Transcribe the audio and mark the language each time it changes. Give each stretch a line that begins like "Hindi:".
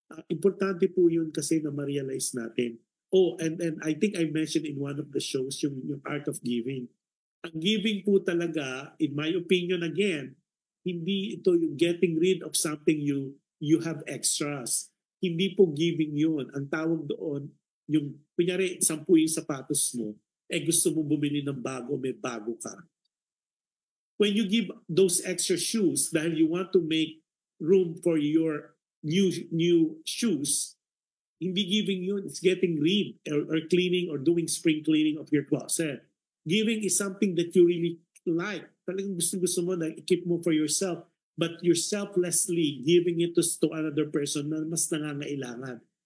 Filipino: Importante po yun kasi na ma-realize natin.
English: Oh, and I think I mentioned in one of the shows yung art of giving. Ang giving po talaga, in my opinion again,
Filipino: hindi ito yung
English: getting rid of something you have extras.
Filipino: Hindi po giving yun. Ang tawag doon, yung, kunyari, 10 yung sapatos mo, gusto mo bumili ng bago, may bago ka.
English: When you give those extra shoes dahil you want to make room for your new shoes,
Filipino: hindi giving yun,
English: it's getting rid or cleaning or doing spring cleaning of your closet. Giving is something that you really like.
Filipino: Talagang gusto mo na i-keep mo
English: for yourself, but you're selflessly giving it to another person
Filipino: na mas nangangailangan.